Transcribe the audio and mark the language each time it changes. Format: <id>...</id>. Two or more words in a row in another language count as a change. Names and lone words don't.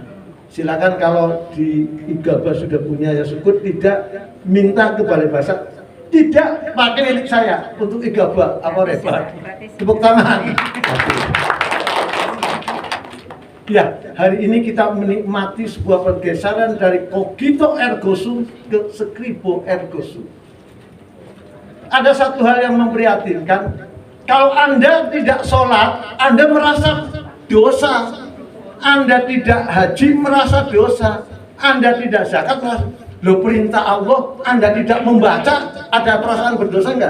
<id>Silakan kalau di Igaba sudah punya ya syukur, tidak minta ke Balai Bahasa, tidak pakai milik saya untuk Igaba, apa repot. Tepuk tangan. Ya, hari ini kita menikmati sebuah pergeseran dari</id> <la>cogito ergo sum</la> <id>ke</id> <la>scribo ergo sum.</la> <id>Ada satu hal yang memprihatinkan, kalau Anda tidak sholat, Anda merasa dosa. Anda tidak haji, merasa dosa. Anda tidak zakat, merasa loh, perintah Allah, Anda tidak membaca, ada perasaan berdosa enggak?</id>